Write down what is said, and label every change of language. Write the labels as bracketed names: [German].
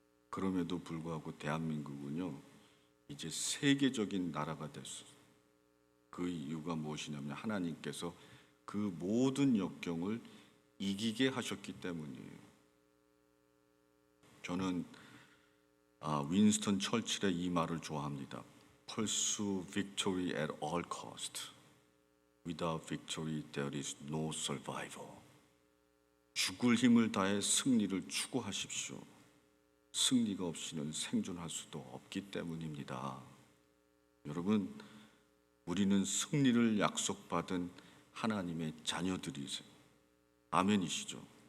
[Korean] 그럼에도 불구하고 대한민국은요 이제 세계적인 나라가 됐어요. 그 이유가 무엇이냐면 하나님께서 그 모든 역경을 이기게 하셨기 때문이에요. 저는 윈스턴 처칠의 이 말을 좋아합니다. [English] Pursue victory at all cost. Without victory there is no survival. [Korean] 죽을 힘을 다해 승리를 추구하십시오. 승리가 없이는 생존할 수도 없기 때문입니다. 여러분, 우리는 승리를 약속받은 하나님의 자녀들이세요. 아멘이시죠?